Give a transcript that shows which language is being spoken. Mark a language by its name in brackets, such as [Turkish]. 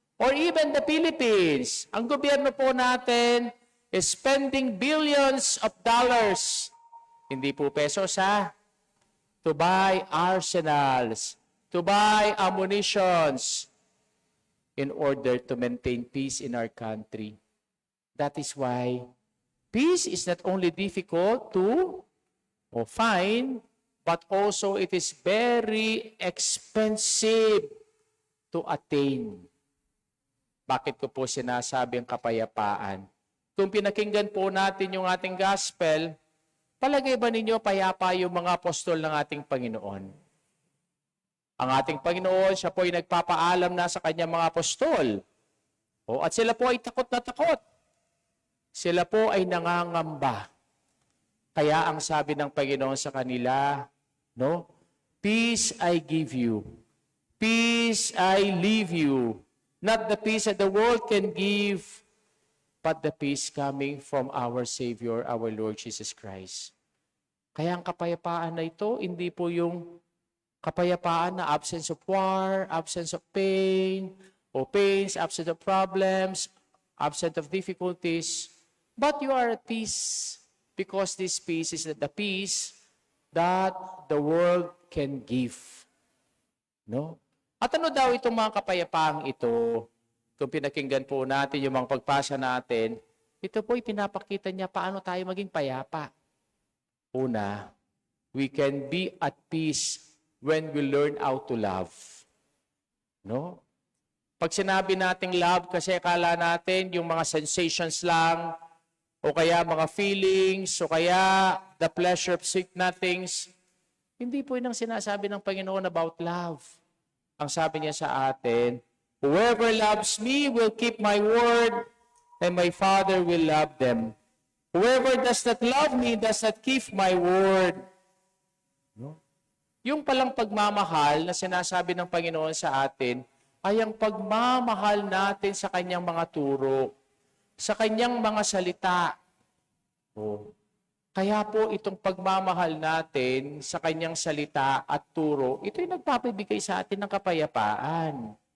[English] Or even the Philippines. [Filipino] Ang gobyerno po natin [English] is spending billions of dollars, [Filipino] hindi po pesos ha, [English] to buy arsenals, to buy ammunitions in order to maintain peace in our country. That is why peace is not only difficult to find, but also it is very expensive to attain. [Filipino] Bakit ko po sinasabi ang kapayapaan? Kung pinakinggan po natin yung ating gospel, palagay ba ninyo payapa yung mga apostol ng ating Panginoon? Ang ating Panginoon, siya po ay nagpapaalam na sa kanyang mga apostol. At sila po ay takot na takot. Sila po ay nangangamba. Kaya ang sabi ng Panginoon sa kanila, no? [English] Peace I give you. Peace I leave you. Not the peace that the world can give, but the peace coming from our Savior, our Lord Jesus Christ. [Filipino] Kaya ang kapayapaan na [English] ito, hindi po yung kapayapaan na absence of war, absence of pain, o pains, absence of problems, absence of difficulties, but you are at peace because this peace is the peace that the world can give. No? [Filipino] At ano daw itong mga kapayapaang ito? Kung pinakinggan po natin yung mga pagpasa natin, ito po pinapakita niya paano tayo maging payapa. [English] Una, we can be at peace when we learn how to love. [Filipino] No? Pag sinabi nating love, kasi akala natin yung mga sensations lang, o kaya mga feelings, o kaya [English] the pleasure of sweet nothings. [Filipino] Hindi po yun ang sinasabi ng Panginoon [English] about love. [Filipino] Ang sabi niya sa atin, [English] whoever loves me will keep my word, and my Father will love them. Whoever does not love me does not keep my word. No? [Filipino] Yung palang pagmamahal na sinasabi ng Panginoon sa atin, ay ang pagmamahal natin sa kanyang mga turo, sa kanyang mga salita. Kaya po itong pagmamahal natin sa kanyang salita at turo, ito'y nagpapabigay sa atin ng kapayapaan.